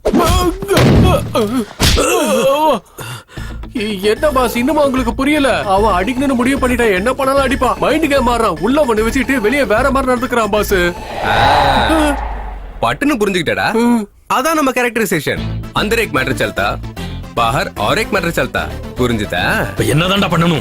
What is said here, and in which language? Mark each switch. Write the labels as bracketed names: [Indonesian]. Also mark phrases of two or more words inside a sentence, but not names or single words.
[Tamil] என்ன பாஸ் இன்னுமா உங்களுக்கு புரியல? அவன் அடிக்கணும்னு முடிவு பண்ணிட்டா என்ன பண்ணாலும் அடிப்பா. [English] mind game [Tamil] மாறான். உள்ள ஒண்ணு வச்சுட்டு வெளியே வேற மாதிரி நடந்துக்கிறான் பாஸ். பட்டுன்னு புரிஞ்சுக்கிட்டடா. அதான் நம்ம கேரக்டரைசேஷன். [Hindi] अंदर एक मैटर चलता, बाहर और एक मैटर चलता. [Tamil] புரிஞ்சுதா? இப்ப என்னதான்டா பண்ணணும்?